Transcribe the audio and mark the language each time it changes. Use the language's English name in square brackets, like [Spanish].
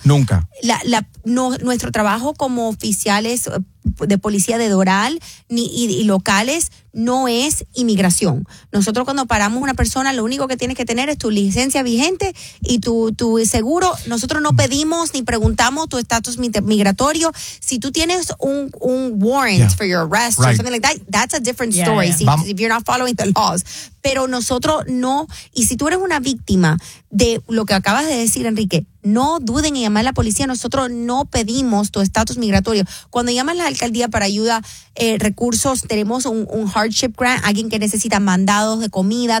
[Spanish] Nunca. Nuestro trabajo como oficiales de policía de Doral y locales no es inmigración. Nosotros cuando paramos una persona, lo único que tienes que tener es tu licencia vigente y tu seguro. Nosotros no pedimos ni preguntamos tu estatus migratorio. Si tú tienes un [English] warrant for your arrest or something like that, that's a different story. If you're not following the laws. [Spanish] Pero nosotros no, y si tú eres una víctima de lo que acabas de decir, Enrique, no duden en llamar a la policía. Nosotros no pedimos tu estatus migratorio. Cuando llamas a la alcaldía para ayuda, recursos, tenemos un hardship grant, alguien que necesita mandados de comida.